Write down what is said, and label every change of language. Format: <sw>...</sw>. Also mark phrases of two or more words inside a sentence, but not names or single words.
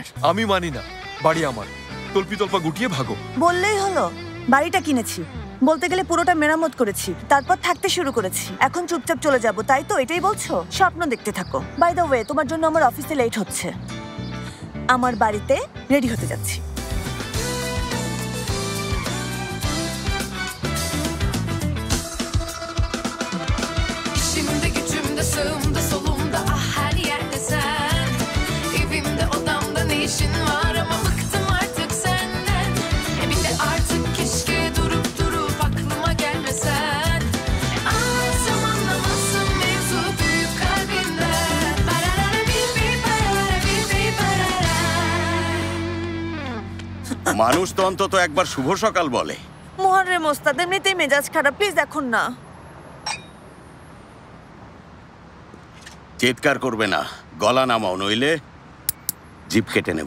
<bn>আমি মানি না, বাড়ি আমার। তল্পা গুটিয়ে ভাগো। বললেই হলো, বাড়িটা কিনেছি, বলতে গেলে পুরোটা মেরামত করেছি, তারপর থাকতে শুরু করেছি। এখন চুপচাপ চলে যাব, তাই তো? এটাই বলছো? স্বপ্ন দেখতে থাকো।</bn> <en>by the way,</en> <bn>তোমার জন্য আমার অফিসে লেট হচ্ছে। আমার বাড়িতে রেডি হতে যাচ্ছি।</bn> <tr>İşimde gücümde sağımda solumda ah her yerde sen. Evimde odamda ne işin var ama bıktım artık senden. Bir de artık keşke durup aklıma gelmesen. Anlatsam anlamazsın mevzu büyük kalbimden. Pararara bil bil parara bil bil parara.</tr> <bn>মানুষ তো অন্তত একবার শুভ সকাল বলে। মুহররম ওস্তাদ, এমনিতেই মেজাজ খারাপ, প্লিজ এখন না। চিৎকার করবে না, গলা নামাও, নইলে জিভ কেটে নেব।</bn>